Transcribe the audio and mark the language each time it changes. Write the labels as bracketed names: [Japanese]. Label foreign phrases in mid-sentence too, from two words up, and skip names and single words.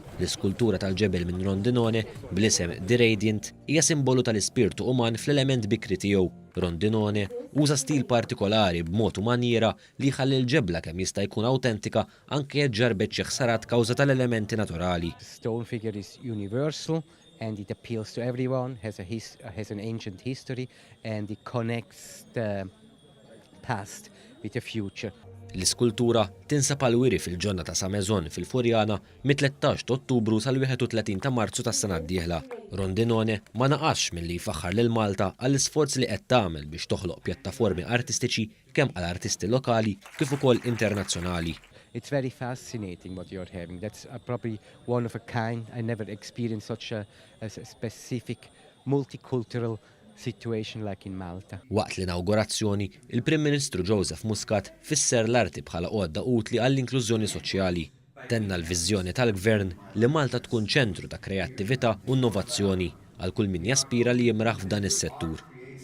[Maltese] L-iskultura tal-ġebel minn Rondinone bl-isem The Radiant hija simbolu tal-ispirtu uman fl-element bikri tiegħu. Rondinone uża stil partikolari b'mod u maniera li jħalli l-ġebla kemm jista' jkun awtentika anke jekk ġarbet xi ħsarat kawża tal-elementi naturali. [English] The stone figure is universal and it appeals to everyone, has an ancient history and it connects the past with the future. [Maltese] L-iskultura tinsab għal-wiri fil-ġonna ta' Samezon fil-Furjana mit-13 Ottubru sal-31 ta' Marzu tas-sena d-dieħla. Rondinone ma naqax milli jfaħħar lil Malta għall-isforz li qed tagħmel biex toħloq pjattaformi artistiċi kemm għal-artisti lokali kif ukoll internazzjonali. [English] It's very fascinating what you're having. That's probably one of a kind. I never experienced such a specific multicultural situation like in Malta. [Maltese] Waqt l-inaugurazzjoni, il-Prim Ministru Joseph Muscat fisser l-arti bħala għodda utli għall-inklużjoni soċjali. Tenna l-viżjoni tal-Gvern li Malta tkun ċentru ta' kreattività u innovazzjoni għal kull min jaspira li jimraħ f'dan is-settur.